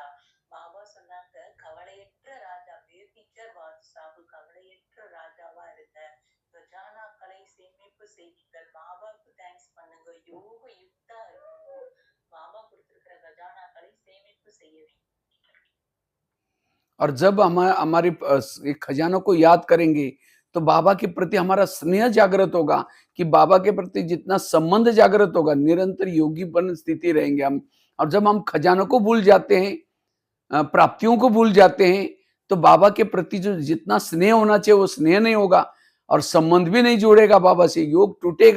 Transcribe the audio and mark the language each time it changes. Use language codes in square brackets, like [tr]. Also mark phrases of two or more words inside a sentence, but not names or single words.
[ta] பாபா சொன்னாங்க, கவலையற்ற ராஜா, [hi] बेफिक्र बादशाह, [ta] கவலையற்ற ராஜாவா இருங்க. கஜானாக்களை சேமிப்பு செய்யுங்கள், பாபாவுக்கு தேங்க்ஸ் பண்ணுங்க, யோக யுக்தா இருக்கணும். பாபா கொடுத்திருக்கிற கஜானாக்களை சேமிப்பு செய்ய வேண்டும். [hi] और जब हमारे खजानों को याद करेंगे तो बाबा के प्रति हमारा स्नेह जागृत होगा, कि बाबा के प्रति जितना संबंध जागृत होगा, निरंतर योगीपन स्थिति रहेंगे हम। और जब हम खजानों को भूल जाते हैं, प्राप्तियों को भूल जाते हैं, तो बाबा के प्रति जो जितना स्नेह होना चाहिए वो स्नेह नहीं होगा, और संबंध भी नहीं जोड़ेगा बाबा से, योग टूटेगा।